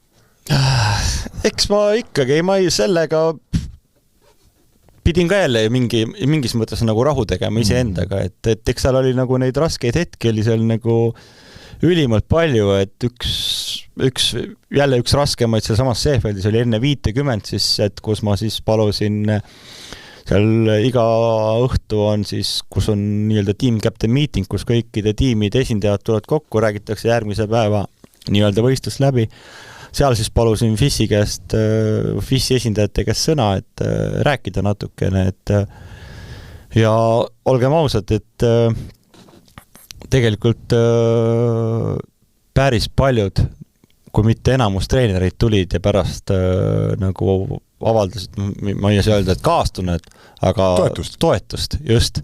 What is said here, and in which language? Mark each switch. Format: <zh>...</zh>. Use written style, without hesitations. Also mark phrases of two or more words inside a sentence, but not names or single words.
<et>Eks ma ikkagi, sellega pidin ka jälle mingis mõttes nagu rahu tegema iseendaga, et eks seal oli nagu neid raskeid hetki, oli seal nagu ülimalt palju, et üks raskemaid seal samas Seefeldis oli enne 50 siis, et kus ma siis palusin seal iga õhtu on siis, kus on nii-öelda</et> <en>team captain meeting,</en> <et>kus kõikide tiimide esindajad tulevad kokku, räägitakse järgmise päeva nii-öelda võistlus läbi. Seal siis palusin FIS-i esindajate käest sõna, et rääkida natukene, et ja olgem ausad, et tegelikult päris paljud, kui mitte enamus treenereid tulid ja pärast nagu avaldasid, ma ei saa öelda, et kaastuned, aga toetust, just.</et>